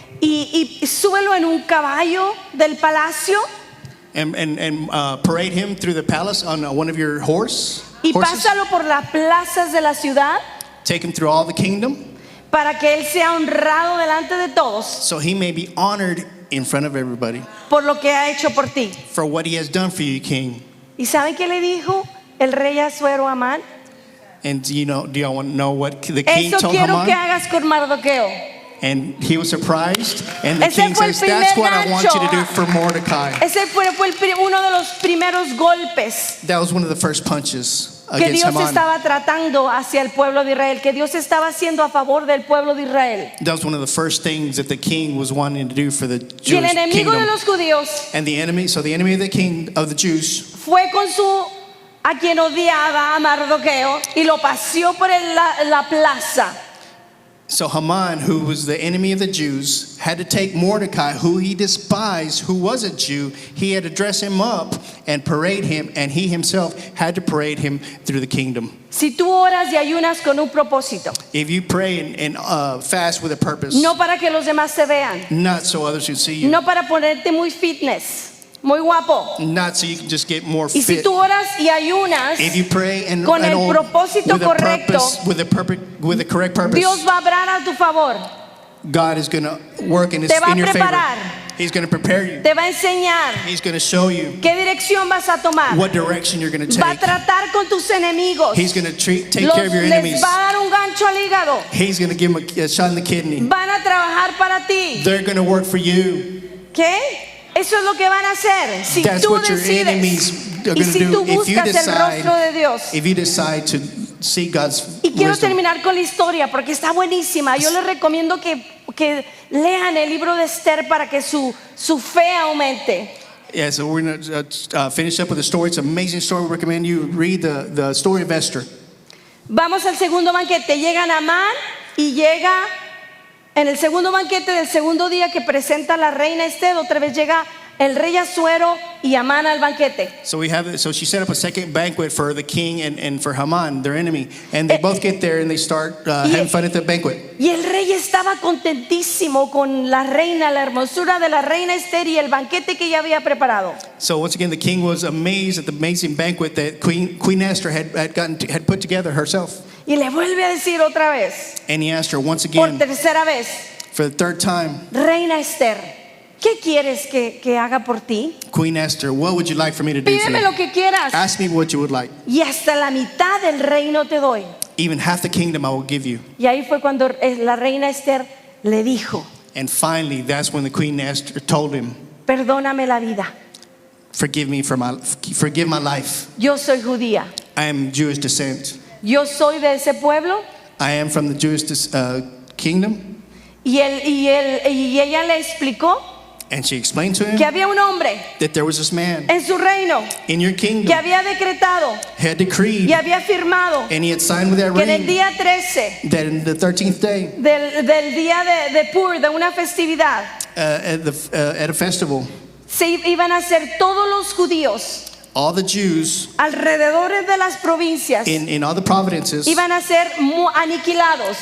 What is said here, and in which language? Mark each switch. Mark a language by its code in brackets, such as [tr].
[es] Y súbelo en un caballo del palacio. [en] And parade him through the palace on one of your horses. [es] Y pásalo por las plazas de la ciudad. [en] Take him through all the kingdom. [es] Para que él sea honrado delante de todos. [en] So he may be honored in front of everybody. [es] Por lo que ha hecho por ti. [en] For what he has done for you, king. [es] ¿Y saben qué le dijo el rey Asuero a Amán? [en] And do y'all want to know what the king told [es] Eso quiero [en] Haman? [es] que hagas con Mardoqueo. [en] And he was surprised. And the king says, that's what I want you to do for Mordecai. [es] Ese fue uno de los primeros golpes [en] That was one of the first punches [es] que [en] against [es] Dios [en] Haman. [es] estaba tratando hacia el pueblo de Israel, que Dios estaba haciendo a favor del pueblo de Israel. [en] That was one of the first things that the king was wanting to do for the [es] Y el [en] Jewish [es] enemigo de [en] kingdom. [es] los judíos [en] And the enemy of the king of the Jews [es] fue con a quien odiaba a Mardoqueo y lo paseó por la plaza. [en] So Haman, who was the enemy of the Jews, had to take Mordecai, who he despised, who was a Jew. He had to dress him up and parade him, and he himself had to parade him through the kingdom. [es] Si tú oras y ayunas con un propósito, [en] If you pray and fast with a purpose, [es] no para que los demás se vean, [en] not so others can see you, [es] no para ponerte muy fitness, muy guapo. [en] not so you can just get more [es] Y si [en] fit. [es] tú oras y ayunas, [en] If you pray and [es] con el [en] all [es] propósito [en] with a [es] correcto, [en] purpose, with a correct purpose, [es] Dios va a obrar a tu favor, [en] God is going to work in [es] te va a [en] your favor. [es] preparar, [en] He's going to prepare you. [es] te va a enseñar [en] He's going to show you [es] qué dirección vas a tomar, [en] what direction you're going to [es] va a [en] take. [es] tratar con tus enemigos, [en] He's going to take care of your [es] les [en] enemies. [es] va a dar un gancho al hígado, [en] He's going to give them a shot in the kidney. [es] van a trabajar para ti. [en] They're going to work for you. [es] ¿Qué? Eso es lo que van a hacer. Si [en] That's [es] tú [en] what your [es] decides [en] enemies are [es] y [en] going to [es] si [en] do [es] tú [en] if you [es] buscas el rostro de Dios. [en] if you decide to see God's [es] Y quiero [en] wisdom. [es] terminar con la historia porque está buenísima. Yo les recomiendo que lean el libro de Esther para que su fe aumente. [en] Yeah, so we're going to finish up with the story. It's an amazing story. We recommend you read the story of Esther. [es] Vamos al segundo banquete. Llega Naamán y llega en el segundo banquete del segundo día que presenta la reina Esther. Otra vez llega el rey Asuero y Amán al banquete. [en] So she set up a second banquet for the king and for Haman, their enemy. And they both get there and they start having fun at the banquet. [es] Y el rey estaba contentísimo con la reina, la hermosura de la reina Esther y el banquete que ella había preparado. [en] So once again, the king was amazed at the amazing banquet that Queen Esther had put together herself. [es] Y le vuelve a decir otra vez, [en] And he asked her once [es] por [en] again, [es] tercera vez, [en] for the third time, [es] reina Esther, ¿qué quieres que haga por ti? [en] Queen Esther, what would you like for me to do for [es] Pídeme [en] you? [es] lo que quieras. [en] Ask me what you would like. [es] Y hasta la mitad del reino te doy. [en] Even half the kingdom I will give you. [es] Y ahí fue cuando la reina Esther le dijo, [en] And finally, that's when the Queen Esther told him, [es] perdóname la vida. [en] forgive my life. [es] Yo soy judía. [en] I am Jewish descent. [es] Yo soy de ese pueblo. [en] I am from the Jewish kingdom. [es] Y ella le explicó [en] And she explained to him [es] que había un hombre [en] that there was this man [es] en su reino [en] in your [es] que [en] kingdom [es] había decretado [en] had decreed [es] y había firmado [en] and he had signed with that [es] que en el [en] ring [es] día 13 [en] that in the 13th day [es] del día de Pur, de una festividad, [en] at a festival, [es] se iban a hacer todos los judíos [en] all the Jews [es] alrededor de las provincias [en] in all the provinces, [es] iban a ser aniquilados.